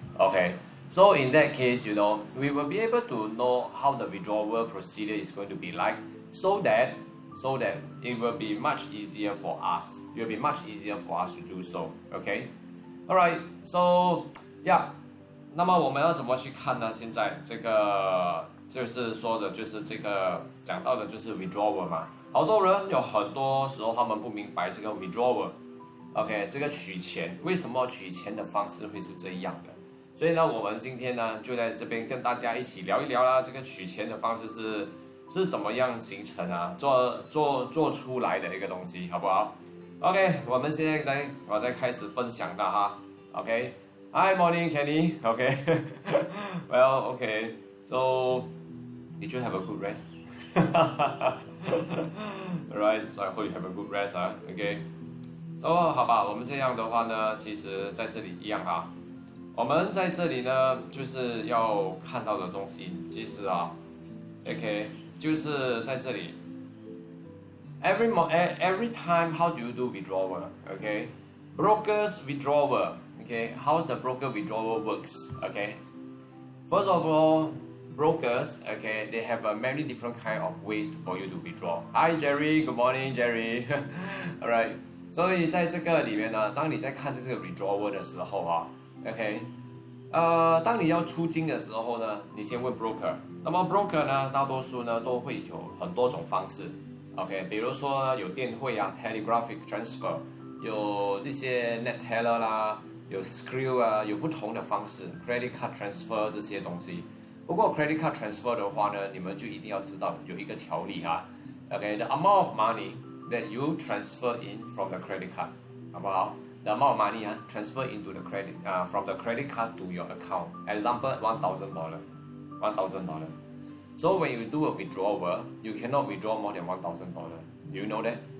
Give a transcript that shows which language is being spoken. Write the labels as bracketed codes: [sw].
[en] Okay, so in that case, you know, we will be able to know how the withdrawal procedure is going to be like, so that it will be much easier for us. It will be much easier for us to do so. Okay, alright. So yeah. [zh] 那么我们要怎么去看呢？现在这个就是说的，就是这个讲到的就是 withdrawal 嘛。好多人有很多时候他们不明白这个 withdrawal。OK， 这个取钱，为什么取钱的方式会是这样的？所以呢，我们今天呢就在这边跟大家一起聊一聊啦，这个取钱的方式是怎么样形成做出来的一个东西，好不好 ？OK， 我们现在我再开始分享的哈。 [en] OK，Hi morning Kenny。 OK， Well OK， so did you have a good rest? Alright, so I hope you have a good rest OK。 [zh] So 好吧，我们这样的话呢，其实在这里一样我们在这里呢，就是要看到的东西，其实OK， 就是在这里。 [en] Every time, how do you do withdrawal? Okay, brokers withdrawal. Okay, how's the broker withdrawal works? Okay, first of all, brokers. Okay, they have many different kind of ways for you to withdraw. Hi Jerry, good morning Jerry. Alright. [zh] 所以在这个里面呢，当你在看这个 withdrawal 的时候OK，当你要出金的时候呢，你先问 broker。那么 broker 呢，大多数呢都会有很多种方式 ，OK， 比如说有电汇啊 ，telegraphic transfer， 有一些 net teller 啦，有 screw 啊，有不同的方式 ，credit card transfer 这些东西。 [en] 不过 credit card transfer 的话呢， [zh] 你们就一定要知道有一个条例哈 [en] ，OK，the amount of money that you transfer in from the credit card， [zh] 好不好？ [en] The amount of money transfer into the credit from the credit card to your account. Example, $1,000. $1,000. So when you do a withdrawal, you cannot withdraw more than $1,000. Do you know that?